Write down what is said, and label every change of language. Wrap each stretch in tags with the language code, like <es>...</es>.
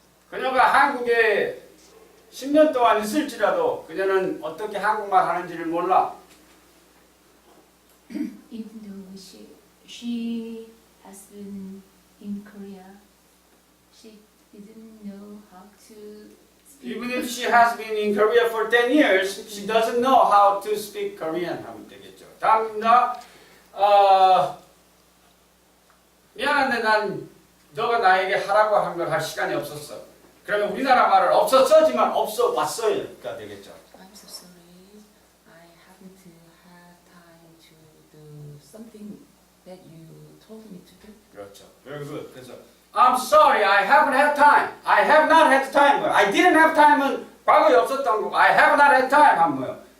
<ko>그녀가 한국에 10년 동안 있을지라도 그녀는 어떻게 한국말 하는지를 몰라.</ko> <en>Even though she has been in Korea, she didn't know how to speak. Even if she has been in Korea for 10 years, she doesn't know how to speak Korean</en> <ko>하면 되겠죠. 다음입니다. 미안한데 난 너가 나에게 하라고 한 걸 할 시간이 없었어. 그러면 우리나라 말을 없었지만 없어 왔어요가 되겠죠.</ko> <en>I'm so sorry. I haven't had time to do something that you told me to do.</en> <ko>그렇죠.</ko> <en>Very good.</en> <ko>그래서</ko> <en>I'm sorry, I haven't had time. I have not had time. I didn't have time은</en> <ko>과거에 없었던 거고</ko> <en>I have not had time</en> <ko>하면 뭐예요?</ko>